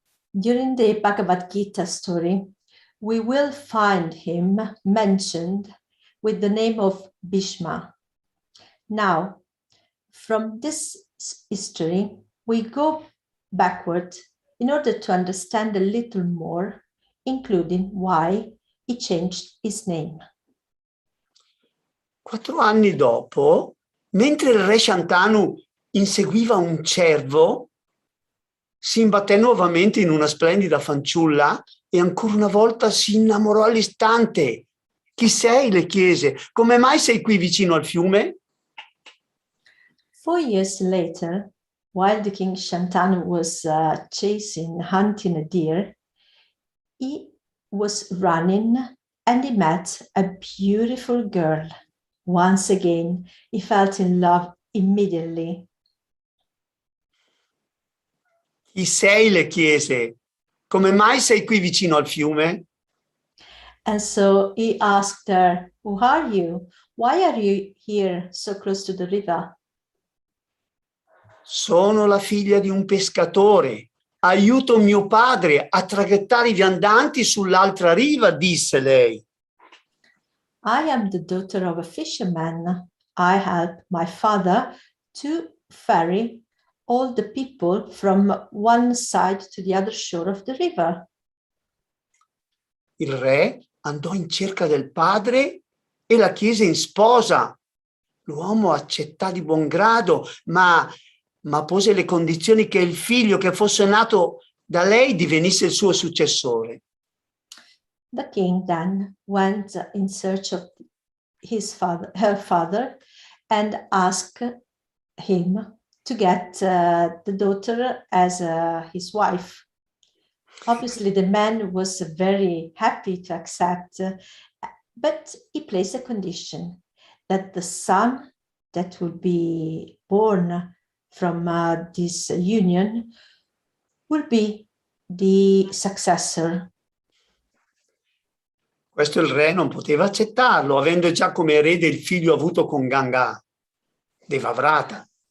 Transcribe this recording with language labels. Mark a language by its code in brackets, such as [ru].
[en] During the Bhagavad Gita story, we will find him mentioned with the name of Bhishma. Now, from this history, we go backward in order to understand a little more, including why he changed his name. [it] 4 anni dopo, mentre il re Shantanu inseguiva un cervo, si imbatté nuovamente in una splendida fanciulla e ancora una volta si innamorò all'istante. Chi sei? Le chiese. Come mai sei qui vicino al fiume? [en] 4 years later, while the king Shantanu was hunting a deer, he was running and he met a beautiful girl. Once again, he felt in love immediately. [it] Chi sei? Le chiese. Come mai sei qui vicino al fiume? [en] And so he asked her, "Who are you? Why are you here so close to the river?" [it] Sono la figlia di un pescatore. Aiuto mio padre a traghettare i viandanti sull'altra riva, disse lei. [en] I am the daughter of a fisherman. I help my father to ferry all the people from one side to the other shore of the river. [it] Il re andò in cerca del padre e la chiese in sposa. L'uomo accettò di buon grado, ma pose le condizioni che il figlio che fosse nato da lei divenisse il suo successore. [en] The king then went in search of her father, and asked him to get the daughter as his wife. Obviously, the man was very happy to accept, but he placed a condition that the son that would be born from this union will be the successor. [it] Questo il re non poteva accettarlo, avendo già come erede il figlio avuto con Ganga, Devavrata.